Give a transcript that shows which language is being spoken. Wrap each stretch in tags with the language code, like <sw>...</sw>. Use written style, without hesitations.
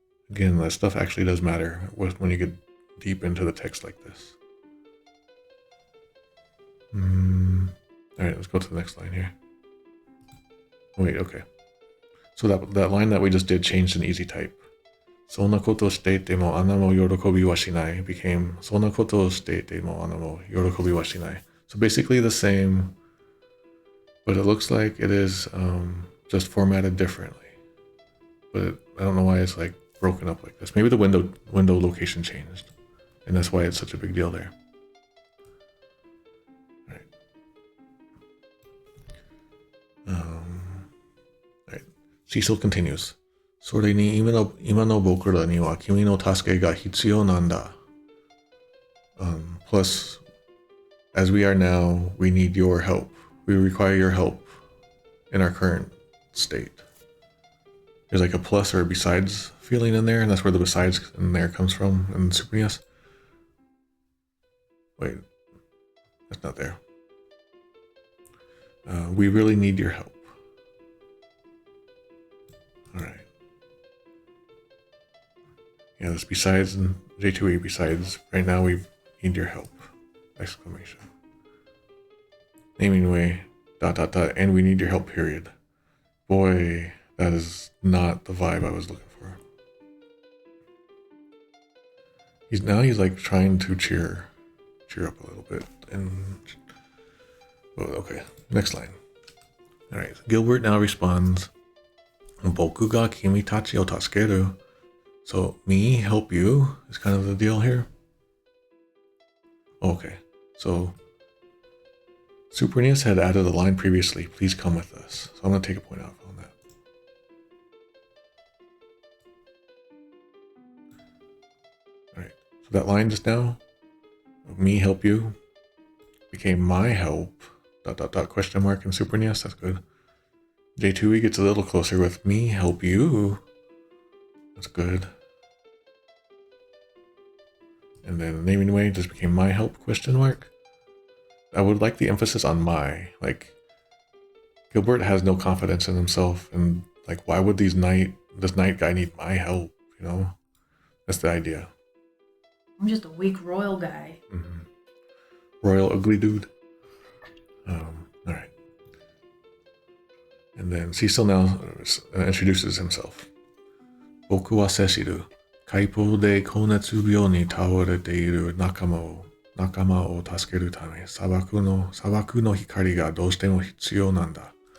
<en>Again, that stuff actually does matter when you get deep into the text like this. Alright, let's go to the next line here. Wait, okay. So that line that we just did changed in easy type.</en> <ja>そんなことをしていてもアナも喜びはしない</ja> <en>became</en> <ja>そんなことをしていてもアナも喜びはしない.</ja> <en>So basically the same, but it looks like it is just formatted differently. But I don't know why it's like broken up like this. Maybe the window location changed, and that's why it's such a big deal there. Alright. Cecil continues.</en> <ja>それに今の僕らには君の助けが必要なんだ.</ja> <en>Plus, as we are now, we need your help. We require your help in our current state. There's like a plus or a besides feeling in there, and that's where the besides in there comes from in Super NES. Wait, that's not there. We really need your help. Alright. Yeah, this besides and J2E besides. Right now we need your help. Exclamation. Naming way. ... And we need your help, period. Boy, that is not the vibe I was looking for. He's like trying to cheer up a little bit. And okay, next line. Alright, Gilbert now responds,</en> <ja>僕が君たちを助ける.</ja> <en>So, me help you is kind of the deal here. Okay, so Super NES had added a line previously, please come with us. So I'm going to take a point out on that. Alright, so that line just now, me help you, became my help, ... question mark in Super NES, that's good. J2E gets a little closer with me help you. That's good. And then naming way just became my help, question mark. I would like the emphasis on my. Like, Gilbert has no confidence in himself, and like, why would this knight guy need my help, you know? That's the idea. I'm just a weak royal guy. Mm-hmm. Royal ugly dude. Alright. And then Cecil now introduces himself.</en> <ja>僕はセシル。海溝で高熱病に倒れている仲間を助けるため、砂漠の光がどうしても必要なんだ.</ja>